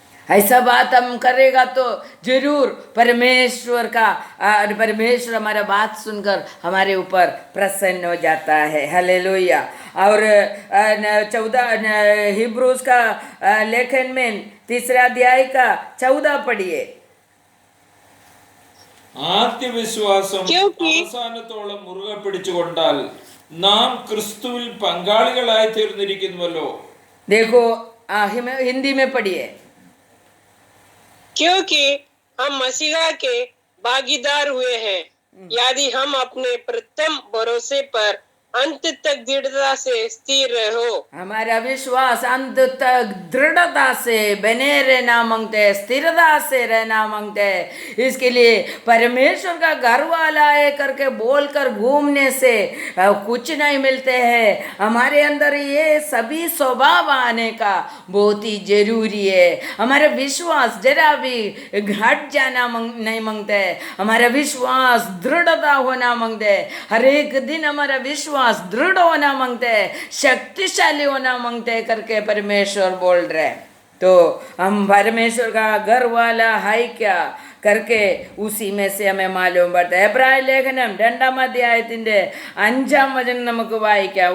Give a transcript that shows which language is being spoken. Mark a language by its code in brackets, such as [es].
[hi] ऐसा बात हम करेगा तो जरूर परमेश्वर हमारा बात सुनकर हमारे ऊपर प्रसन्न हो जाता है। हालेलुया। और 14 हिब्रूस का लेखन में 3 अध्याय का 14 पढ़िए। [ml] ആദ്യ വിശ്വാസം [hi] क्योंकि [ml] അവസാനത്തോളം മുറുകെ പിടിച്ചുകൊണ്ടാൽ നാം ക്രിസ്തുവിൽ പങ്കാളികളായി തീർന്നിരിക്കുന്നുവല്ലോ. [hi] देखो हिंदी में पढ़िए। क्योंकि हम मसीहा के भागीदार हुए हैं, यदि हम अपने प्रथम भरोसे पर अंत तक दृढ़ता से स्थिर रहो। हमारा विश्वास अंत तक दृढ़ता से बने रहना मांगते हैं, स्थिरता से रहना मांगते हैं। इसके लिए परमेश्वर का घर वाला है करके बोलकर घूमने से कुछ नहीं मिलते हैं। हमारे अंदर ये सभी स्वभाव आने का बहुत ही जरूरी है। हमारा विश्वास जरा भी घट जाना नहीं मांगते, हमारा विश्वास दृढ़ता होना मांगते, हर एक दिन हमारा विश्वास दृढ़ होना मांगते हैं, शक्तिशाली होना मांगते हैं करके परमेश्वर बोल रहे हैं। तो हम परमेश्वर का घर वाला है क्या, करके उसी में से हमें मालूम पड़ता है. [ml] എബ്രായ ലേഖനം 2-ാം അധ്യായത്തിന്റെ 5-ാം വചനം നമുക്ക് വായിക്കാം.